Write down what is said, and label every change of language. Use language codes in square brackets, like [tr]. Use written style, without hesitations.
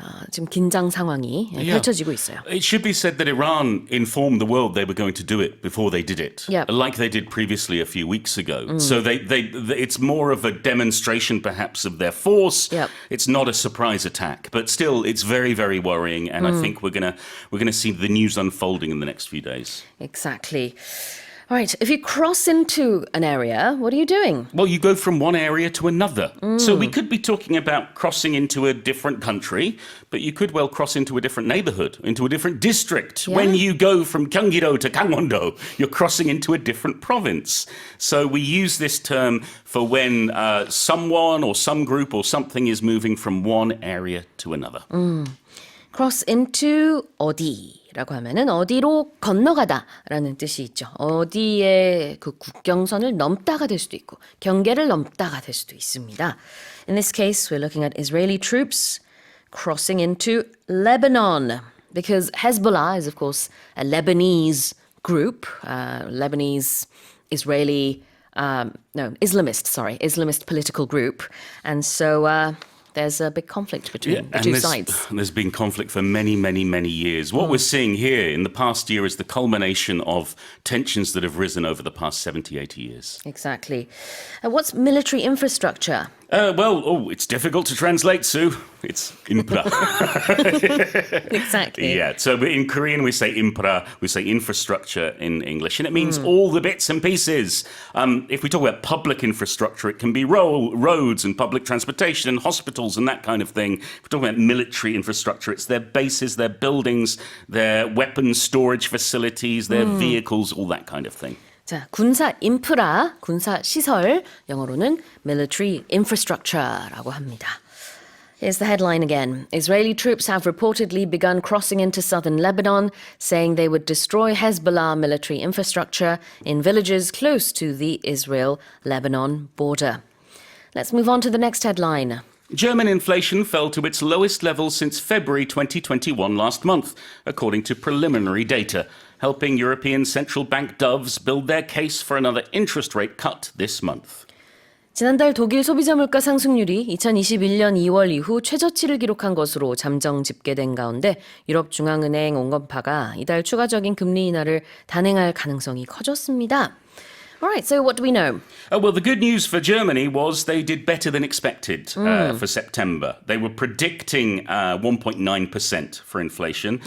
[ko] 지금 긴장 상황이 펼쳐지고 있어요. [en] It should be said that Iran informed the world they were going to do it before they did it, Yep. like they did previously a few weeks ago. So it's more of a demonstration, perhaps, of their force. Yep. It's not a surprise attack, but still, it's very, very worrying. And I think we're gonna see the news unfolding in the next few days. Exactly. All right, if you cross into an area, what are you doing? Well, you go from one area to another. So we could be talking about crossing into a different country, but you could well cross into a different neighborhood, into a different district. Yeah. When you go from Gyeonggi-do to Gangwon-do, you're crossing into a different province. So we use this term for when someone or some group or something is moving from one area to another. [ko] cross into 어디라고 하면은 어디로 건너가다라는 뜻이 있죠. 어디에 그 국경선을 넘다가 될 수도 있고 경계를 넘다가 될 수도 있습니다. [en] In this case, we're looking at Israeli troops crossing into Lebanon because Hezbollah is, of course, a Lebanese group, Lebanese Israeli Islamist political group, and so. There's a big conflict between the two sides. There's been conflict for many, many, many years. What we're seeing here in the past year is the culmination of tensions that have risen over the past 70, 80 years. Exactly. What's military infrastructure? It's difficult to translate, Sue. It's infra. Exactly. Yeah, so in Korean we say infra, we say infrastructure in English, and it means all the bits and pieces. If we talk about public infrastructure, it can be roads and public transportation and hospitals and that kind of thing. If we're talking about military infrastructure, it's their bases, their buildings, their weapons storage facilities, their vehicles, all that kind of thing. [ko] 자, 군사 인프라, 군사 시설, 영어로는 military infrastructure라고 합니다. [en] Here's the headline again. Israeli troops have reportedly begun crossing into southern Lebanon, saying they would destroy Hezbollah military infrastructure in villages close to the Israel-Lebanon border. Let's move on to the next headline. German inflation fell to its lowest level since February 2021 last month, according to preliminary data, helping European Central Bank doves build their case for another interest rate cut this month. [ko] 지난달 독일 소비자 물가 상승률이 2021년 2월 이후 최저치를 기록한 것으로 잠정 집계된 가운데 유럽 중앙은행 온건파가 이달 추가적인 금리 인하를 단행할 가능성이 커졌습니다. [en] All right, so what do we know? Well, the good news for Germany was they did better than expected for September. They were predicting 1.9% for inflation,